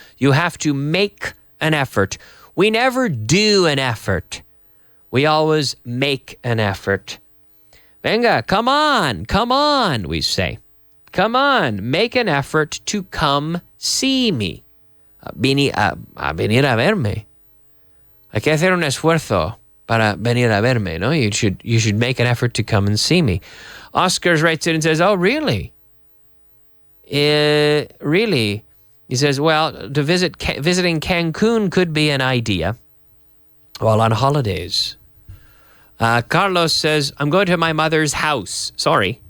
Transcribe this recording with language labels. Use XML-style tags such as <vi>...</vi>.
<en>You have to make an effort. We never do an effort. We always make an effort. Venga, come on, we say. Come on, make an effort to come see me.</en> <es>Venir a verme. Hay que hacer un esfuerzo para venir a verme, no?</es> <en>You should make an effort to come and see me. Oscar writes in and says, oh, really? Really? He says, well, visiting Cancun could be an idea while on holidays. Carlos says, I'm going to my mother's house. Sorry.</en>